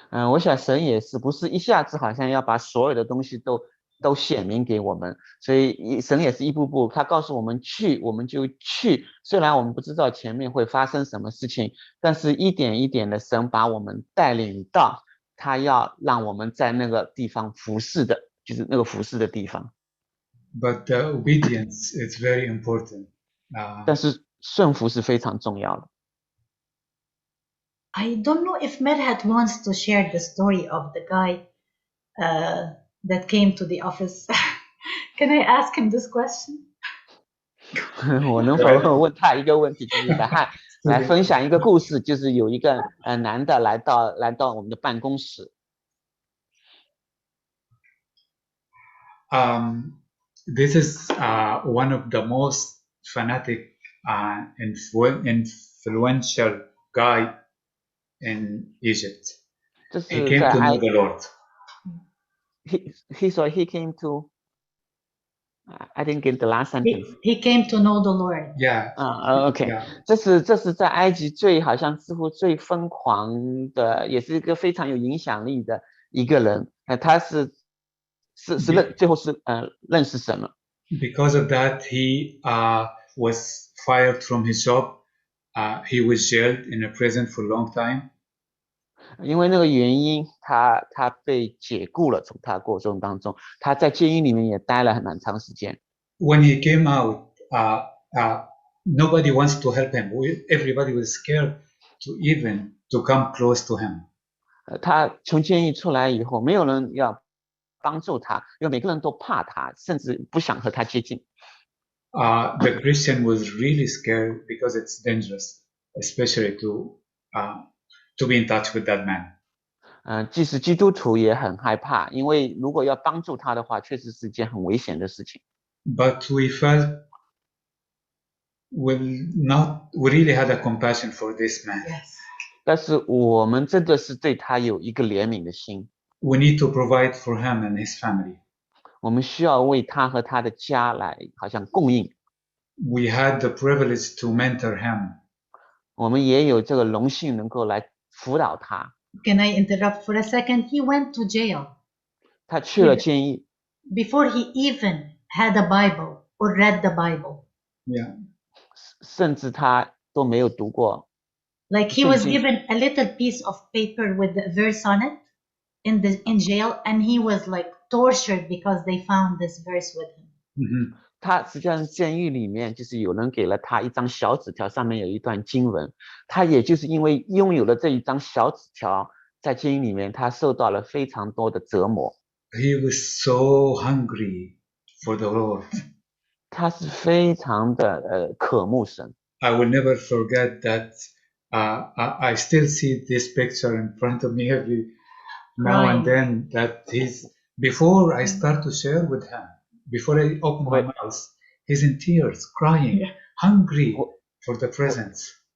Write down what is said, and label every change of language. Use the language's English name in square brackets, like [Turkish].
[Chinese] 我想神也是不是一下子好像要把所有的东西都显明给我们，所以神也是一步步，他告诉我们去，我们就去。虽然我们不知道前面会发生什么事情，但是一点一点的神把我们带领到他要让我们在那个地方服侍的，就是那个服侍的地方。 [English] But obedience is very important. [Chinese] 但是顺服是非常重要的。 [English] I don't know if Medhat wants to share the story of the guy that came to the office. Can I ask him this question? [Chinese] 我能否问他一个问题，就是来分享一个故事，就是有一个男的来到我们的办公室。 [English] This is one of the most fanatic influential guy in Egypt. He came to know the Lord. He came to. I didn't get the last sentence. He came to know the Lord. Yeah. OK. [Chinese] 这是在埃及好像似乎最疯狂的，也是一个非常有影响力的一个人。他最后是认识神了。 [English] Because of that, he was fired from his job. He was jailed in a prison for a long time. [Chinese] 因为那个原因，他被解雇了。从他过程当中，他在监狱里面也待了蛮长时间。 [English] When he came out, nobody wants to help him. Everybody was scared to come close to him. [Chinese] 他从监狱出来以后，没有人要帮助他，因为每个人都怕他，甚至不想和他接近。 [English] The Christian was really scared because it's dangerous, especially to be in touch with that man. [Chinese] 即使基督徒也很害怕，因为如果要帮助他的话，确实是一件很危险的事情。 [English] But we felt we really had a compassion for this man. Yes. [Chinese] 但是我们真的是对他有一个怜悯的心。 [English] We need to provide for him and his family. [Chinese] 我们需要为他和他的家来好像供应。 [English] We had the privilege to mentor him. [Chinese] 我们也有这个荣幸能够来辅导他。 [English] can I interrupt for a second? He went to jail [Chinese] 他去了监狱， [English] before he even had a Bible or read the Bible. Yeah. [Chinese] 甚至他都没有读过。 [English] Like he was [Chinese] 圣经。 [English] given a little piece of paper with the verse on it in jail, and he was like tortured because they found this verse with him. Mhm. [Chinese] 他实际上监狱里面就是有人给了他一张小纸条，上面有一段经文。他也就是因为拥有了这一张小纸条，在监狱里面他受到了非常多的折磨。 [English] He was so hungry for the Lord. [Chinese] 他是非常的渴慕神。 [English] I will never forget that. I still see this picture in front of me every now and then. That he's before I start to share with him, before I open my mouth, he's in tears, crying, hungry for the presence.